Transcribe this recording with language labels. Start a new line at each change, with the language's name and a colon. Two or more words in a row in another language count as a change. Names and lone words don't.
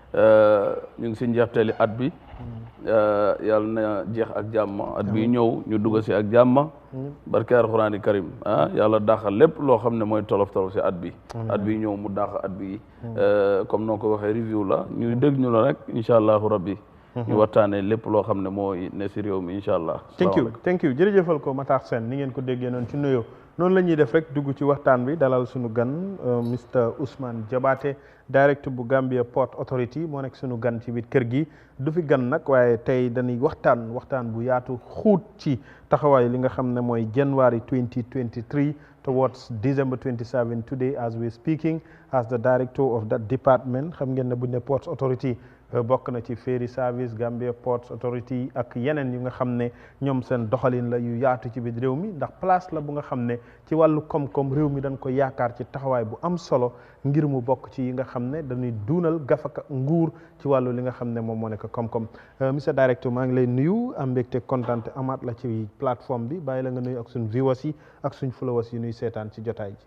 Wolof: ñu ngi si njeexteeli at bi yàlla na jeex ak jàmm at bi ñëw ñu dugg si ak jàmm barke alxuraani karim yàlla dàqal lépp loo xam ne mooy tolof tolof si at bi ñëw mu dàq at bi comme noo ko waxee review la ñu dégg ñu la rek
Arabic: إن شاء الله ربي
Wolof: ñu waxtaanee lépp loo xam ne mooy ne si réew mi
Arabic: إن شاء الله
English: thank you
Wolof: jërëjëfal ko Matar Sène ni ngeen ko déggee noonu ci nuyoo noonu la ñuy def rek dugg ci waxtaan bi dalal suñu gan Mr Ousmane Jobaate directeur bu Gambia Port Authority moo nekk suñu gan ci biir kër gi du fi gan nag waaye tey dañuy waxtaan bu yaatu xuut ci taxawaay li nga xam ne mooy
English: January 2023 towards December 27 today as we speaking as the director of that department
Wolof: xam ngeen ne buñ ne Port Authority bokk na ci ferry service Gambia Ports Authority ak yeneen yu nga xam ne ñoom seen doxalin la yu yaatu ci biir réew mi ndax place la bu nga xam ne ci wàllu koom-koom réew mi dañ ko yaakaar ci taxawaay bu am solo ngir mu bokk ci yi nga xam ne dañuy duunal gafaka nguur ci wàllu li nga xam ne moom moo nekk koom-koom
French: monsieur directeur
Wolof: maa ngi lay nuyu am mbégte kontaan amaat la ci plateforme bi bàyyi la nga nuyu ak suñ viewers yi ak suñ followers yi nuy seetaan ci jotaay ji.